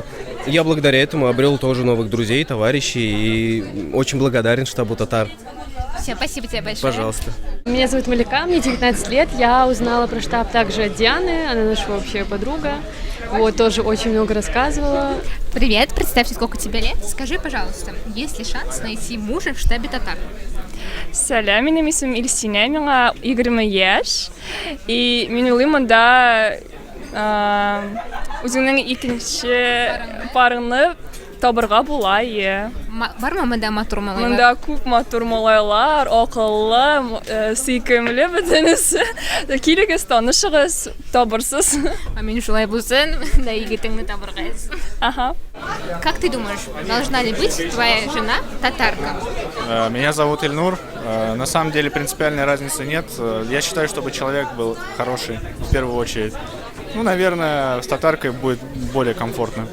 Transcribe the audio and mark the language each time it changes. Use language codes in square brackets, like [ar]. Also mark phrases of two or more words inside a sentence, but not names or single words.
[ru] Я благодаря этому обрел тоже новых друзей, товарищей и очень благодарен штабу татар. Все, спасибо тебе большое. Пожалуйста. Меня зовут Малика, мне 19 лет. Я узнала про штаб также от Дианы, она наша общая подруга. Тоже очень много рассказывала. Привет, представься, сколько тебе лет. Скажи, пожалуйста, есть ли шанс найти мужа в штабе татар? [tt] Сәлем, минем исемем Илсинә, миңа 20 яшь. И мин уйлыйм, монда үзеңнең икенче парыңны табырга була. Бармы монда матур малайлар? Монда күп матур малайлар, акыллы, сөйкемле бөтенесе. Килегез, танышыгыз, табырсыз. Мин шулай булсын, да егетеңне табыргыз. Ага. [ru] Как ты думаешь, должна ли быть твоя жена татарка? Меня зовут Ильнур. На самом деле принципиальной разницы нет. Я считаю, чтобы человек был хороший в первую очередь. Наверное, с татаркой будет более комфортно.